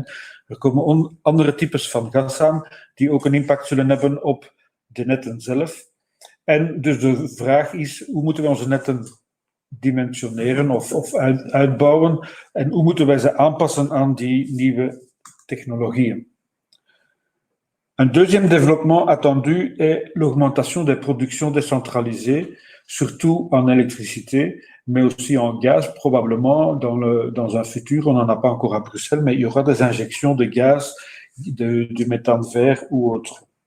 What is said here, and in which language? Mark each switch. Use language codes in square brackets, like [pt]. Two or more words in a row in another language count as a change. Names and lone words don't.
[nl] Er komen andere types van gas aan, die ook een impact zullen hebben op de netten zelf. En dus de vraag is, hoe moeten we onze netten dimensioneren of uitbouwen? En hoe moeten wij ze aanpassen aan die nieuwe technologieën? [fr] Un deuxième développement attendu est l'augmentation des productions décentralisées, surtout en électricité, mais aussi en gaz, probablement dans un futur, on n'en a pas encore à Bruxelles, mais il y aura des injections de gaz, du méthane vert ou autre.